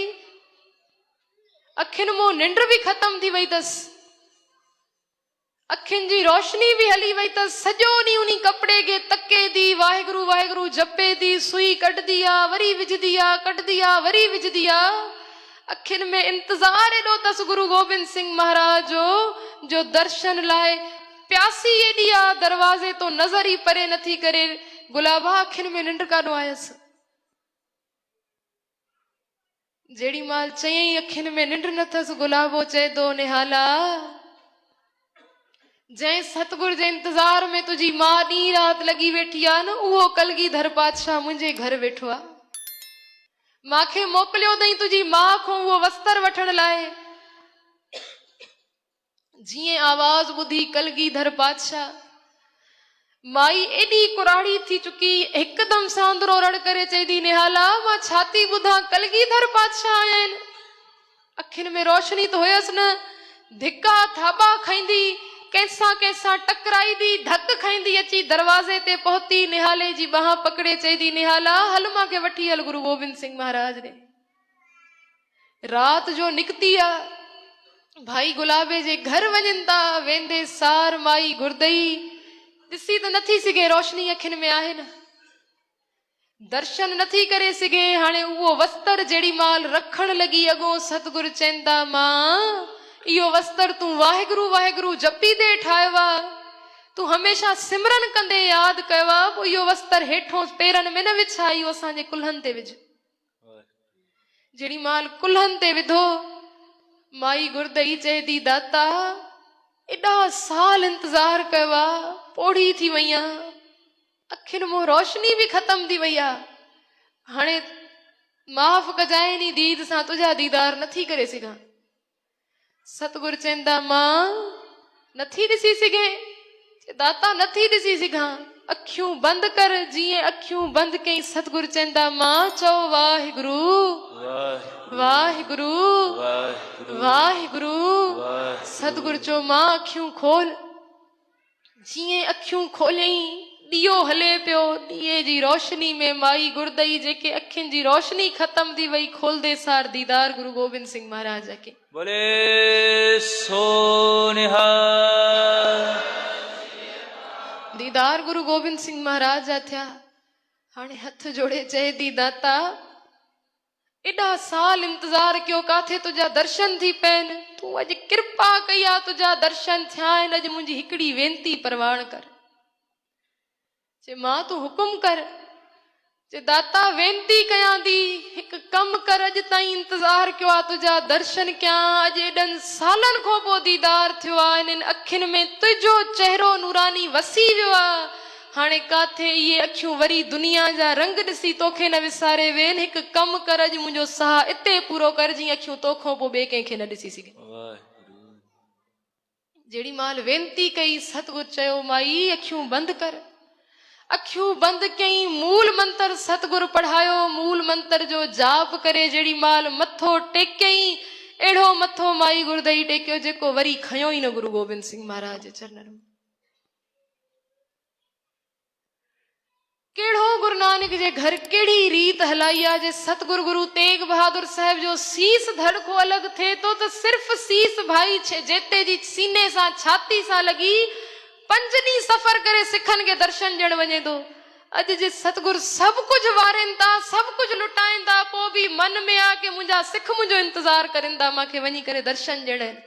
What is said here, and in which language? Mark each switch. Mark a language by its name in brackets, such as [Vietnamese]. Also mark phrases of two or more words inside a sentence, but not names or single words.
[Sindhi] अखियुनि मां निंड बि ख़तम थी वई अथसि, अखियुनि जी रोशनी बि हली वई अथसि। सॼो ॾींहुं उन कपिड़े खे तके थी, वाहिगुरु वाहिगुरु जपे थी, सुई कढंदी आ, वरी विझंदी आ, कढंदी आ, वरी विझंदी आ। अखियुनि में इंतज़ार एॾो अथसि गुरु गोबिंद सिंह महाराज जो दर्शन लाइ। प्यासी एॾी आ, दरवाज़े तो नज़र ई परे नथी करे। गुलाबा अखियुनि में निंड काॾो आयसि? जेड़ी माल चयई अखियुनि में निंड नथसि, गुलाबो चए थो निहाला जंहिं सतगुरु जे इंतज़ार में तुंहिंजी मां ॾींहुं राति लॻी वेठी आ न, उहो कलगीधर पातशाह मुंहिंजे घर वेठो आ। मांखे मोकिलियो अथई तुंहिंजी मां खां उहो वस्त्र वठण लाइ। जीअं आवाज़ ॿुधी कलगीधर पातशाह, माई एॾी कुराड़ी थी चुकी, हिकदम सां अंदरो रड़ करे चई थी निहाला मां छा थी ॿुधां, कलगीधर पातशाह आया आहिनि। अखियुनि में रोशनी त हुयसि न, धिका थाबा खाईंदी, कंहिंसां टकराई थी, धक खाईंदी अची दरवाज़े ते पहुती, निहाले जी बाह पकड़े चई थी निहाला हल मांखे वठी हल गुरु गोबिंद सिंह महाराज ने। रात जो निकती आ, भाई गुलाबे जे घर वञनि था, वेंदे सार माई गुरदई ॾिसी त नथी सघे, रोशनी अखियुनि में आहे न, दर्शन नथी करे सघे। हाणे उहो वस्त्र जेड़ी माल रखण लॻी अॻो, सतगुरु चवंदा मां इहो वस्त्र तूं वाहिगुरु वाहिगुरु जपी दे ठाहियो आ, तू हमेशा सिमरन कंदे याद कयो पो यो वस्तर हेठों पेरन में न विछाई असांजे कुल्हन ते विझ। जेड़ी माल कुल्हन ते विधो माई गुरदई चए दी दाता एडा साल इंतजार कयो पोड़ी थी वई अखिन मो रोशनी भी खत्म थी वई हाणे माफ़ कजाए नी दीद सां तुझा दीदार नथी करे सघां। सतगुरु चवंदा मां नथी ॾिसी सघे दाता नथी ॾिसी सघां अखियूं बंद कर। जीअं अखियूं बंद कई सतगुरु चवंदा मां चओ वाहिगुरु वाहिगुरु वाहिगुरु। सतगुरु चओ मां अखियूं खोल। जीअं अखियूं खोलियई दियो हले पियो दिए जी रोशनी में माई गुरदई जेके अखियुनि जी रोशनी खत्म थी वई खोलदे सार दीदार गुरु गोबिंद सिंह महाराज के [Punjabi] बोले सोनिहा। [Sindhi] दीदार गुरु गोबिंद सिंह महाराज जा थिया। हाणे हथ जोड़े चए दी दाता एडा साल इंतजार कयो काथे तुझा दर्शन थी पैन तू अज कृपा कई आ तुझा दर्शन थिया आहिनि। अज मुंहिंजी हिकड़ी वेनती परवान कर। जे मां तू हुकुम कर। जे दाता वेनती कयां दी हिक कम कर अज ताईं इंतजार कयो आ तुझा दर्शन कयां। अज एडन सालन खां पोइ दीदार थियो आ इन अखियुनि में तुझो चेहरो नूरानी वसी वियो आ। हाणे काथे ये अखियूं वरी दुनिया जा रंग ॾिसी तोखे न विसारे वेन। हिक कम कर अज मुंहिंजो साह इते पूरो कर जी अखियूं तोखों पोइ ॿिए कंहिंखे न ॾिसी सघे। जेड़ी माल वेनती कई सतगुरु चयो माई अखियूं बंद कर। अखियूं बंद कई मूल मंत्र सतगुरु पढ़ायो। मूल मंत्र जो जाप करे जेड़ी माल मथो टेकई एड़ो मथो माई गुरदई टेकियो जेको वरी खयो ही न गुरु गोबिंद सिंह महाराज चरणन में। केड़ो गुरु नानक जे घर केड़ी रीत हलाई आ जे सतगुरु गुरु तेग बहादुर साहब जो सीस धड़को अलग थे तो सिर्फ सीस भाई जेते जी सीने सा छाती सा लगी 5 ॾींहं सफर करे सिखन के दर्शन ॾियण वञे तो। अज जे सतगुरु सब कुछ वारन ता सब कुछ लुटाइन ता पो भी मन में आ के मुंजा सिख मुंजो इंतजार करिंदा माके वञी करे दर्शन ॾियण।